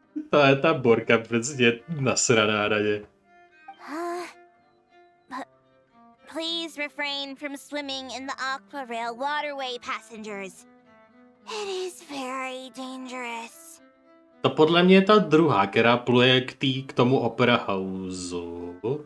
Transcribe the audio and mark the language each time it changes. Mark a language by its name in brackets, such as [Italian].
[Czech] To je ta borka prostě nasraná radě. [English] Please refrain from swimming in the Aqua Rail waterway, passengers. It is very dangerous. [Czech] To podle mě je ta druhá, která pluje k tomu Opera Houseu.